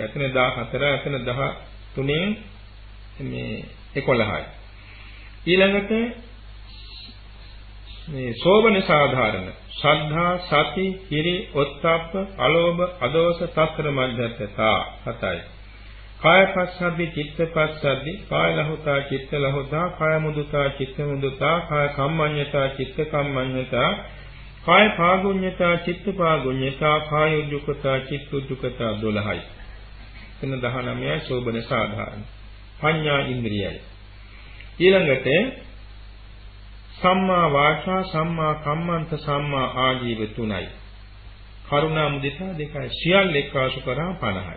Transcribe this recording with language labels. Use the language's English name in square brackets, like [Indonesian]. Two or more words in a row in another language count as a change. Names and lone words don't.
[Sinhala] එතන 14, එතන 13 මේ 11යි. ඊළඟට මේ සෝබන සාධාරණ ශ්‍රද්ධා, සති, හිරි, ඔත්තප්ප, අලෝභ, අදෝස, තත්තර මධ්‍යස්ථතා 7යි. කාය පස්සද්ධි, චිත්ත පස්සද්ධි, කාය ලහුතා, චිත්ත ලහුතා, කාය මුදුතා, චිත්ත මුදුතා, කාය කම්මඤ්ඤතා, චිත්ත කම්මඤ්ඤතා, කාය පාගුඤ්ඤතා, චිත්ත පාගුඤ්ඤතා, කාය උජ්ජුකතා, චිත්ත උජ්ජුකතා 12යි. එතන 19යි සෝබන සාධාරණ. පඤ්ඤා ඉන්ද්‍රියයි. ඊළඟට සම්මා වාචා, සම්මා කම්මන්ත, සම්මා ආජීව 3යි. කරුණා මුදිතා 2යි. සියල්ල එක්කාසු කරා 50යි.